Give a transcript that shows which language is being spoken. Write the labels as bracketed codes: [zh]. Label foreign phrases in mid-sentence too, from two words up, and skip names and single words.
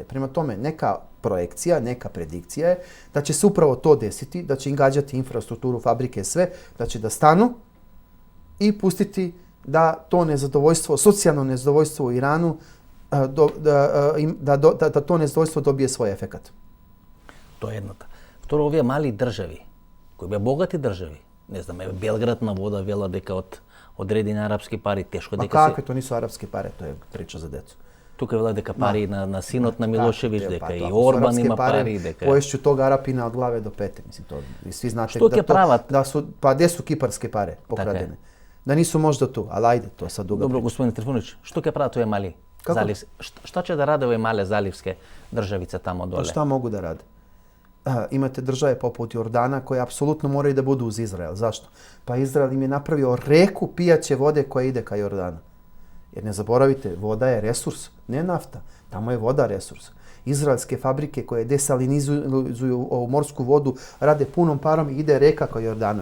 [sr] Prema tome, neka projekcija, neka predikcija je da će se upravo to desiti, da će im gađati infrastrukturu, fabrike, sve, da će da stanu i pustiti da to nezadovoljstvo, socijalno nezadovoljstvo u Iranu, da to nezadovoljstvo dobije svoj efekat. [mk] Тоа е едната. Второ, овие мали држави, кои беа богати држави, не знам, Белград на вода вела дека од одредени арапски пари тешко дека се... [sr] Какви, то нису арапски пари, [mk] тоа е [sr] прича за децу. [mk] Тука вела дека пари на синот на Милошевич, дека и Орбан има пари, дека... [sr] Поешќу тога Арапина од главе до пете, мислим, то и сви знаете [mk] што ќе прават? [sr] Да су, па где су кипарски пари покрадене? Да нису можда ту, али ајде, тоа са дуга. [mk] Добро, господин Трифунович, [sr] што ќе прават овие мали заливски? Што ќе да раде овие мале заливске државице тамо доле? Па шта могу да раде? Imate države poput Jordana koje apsolutno moraju da budu uz Izrael. Zašto? Pa Izrael im je napravio reku pijaće vode koja ide ka Jordanu. Jer ne zaboravite, voda je resurs, ne nafta. Tamo je voda resurs. Izraelske fabrike koje desalinizuju morsku vodu, rade punom parom i ide reka kao Jordano.